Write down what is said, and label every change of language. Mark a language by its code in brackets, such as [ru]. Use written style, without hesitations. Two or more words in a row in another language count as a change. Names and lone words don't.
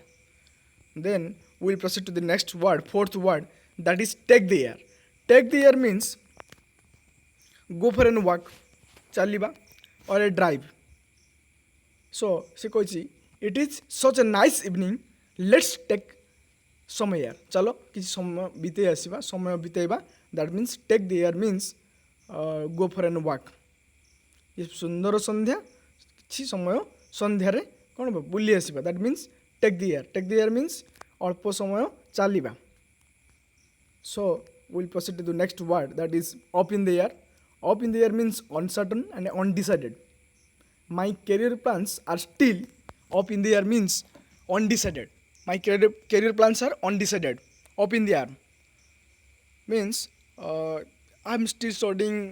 [en] Then we will proceed to the next word, fourth word, that is take the air. Take the air means go for a walk, chaliba, or a drive. So [or] ସେ କହିଛି, [en] it is such a nice evening, let's take some air. [or] Chalo କିଛି ସମୟ ବିତେଇ ଆସିବା, ସମୟ ବିତେଇବା. [en] That means take the air means go for a walk. [or] ଏ ସୁନ୍ଦର ସନ୍ଧ୍ୟା କିଛି ସମୟ ସନ୍ଧ୍ୟାରେ କ'ଣ ବୁଲି ଆସିବା. [en] That means take the air. Take the air means [or] ଅଳ୍ପ ସମୟ ଚାଲିବା. [en] So we'll proceed to the next word, that is up in the air. Up in the air means uncertain and undecided. My career plans are still up in the air means undecided. My career plans are undecided. Up in the air means I'm still studying.